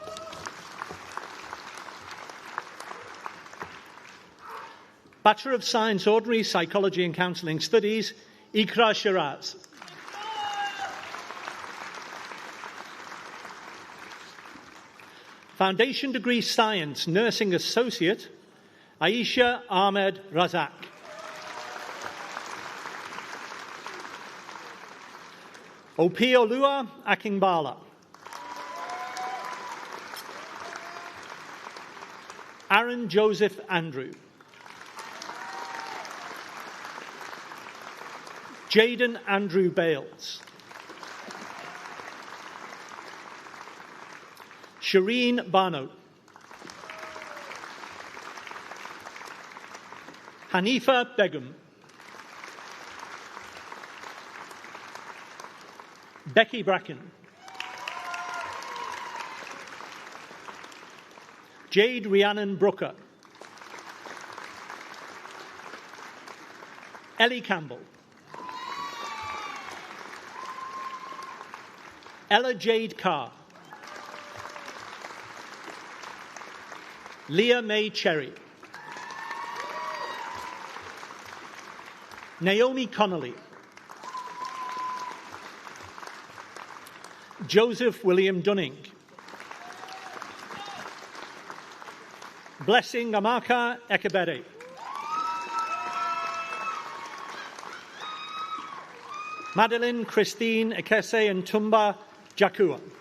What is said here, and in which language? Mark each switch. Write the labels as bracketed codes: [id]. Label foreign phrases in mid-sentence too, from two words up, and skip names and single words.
[en] Bachelor of Science, Ordinary Psychology and Counselling Studies, Ikra Shiraz. Foundation Degree Science, Nursing Associate, Aisha Ahmed Razak. Opiolua Akingbala. Aaron Joseph Andrew. Jaden Andrew Bales. Shireen Bano. Hanifa Begum. Becky Bracken. Jade Rhiannon Brooker. Ellie Campbell. Ella Jade Carr. Leah May Cherry. Naomi Connolly. Joseph William Dunning. Blessing Amaka Ekebere. Madeline Christine Ekese and Tumba Jakua.